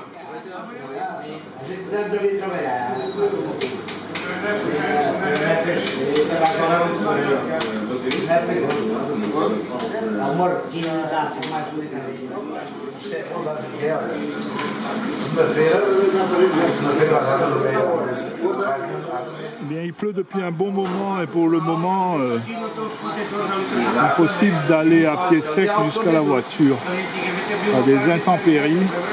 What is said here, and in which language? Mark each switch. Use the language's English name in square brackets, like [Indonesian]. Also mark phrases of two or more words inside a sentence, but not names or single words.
[Portuguese] A gente deve vir trabalhar. Há uma rotina, dá assim mais delicadinho. Isto é saudade de guerra. Segunda-feira, [French] Bien, il pleut depuis un bon moment et pour le moment, impossible d'aller à pied sec jusqu'à la voiture. Il y a des intempéries.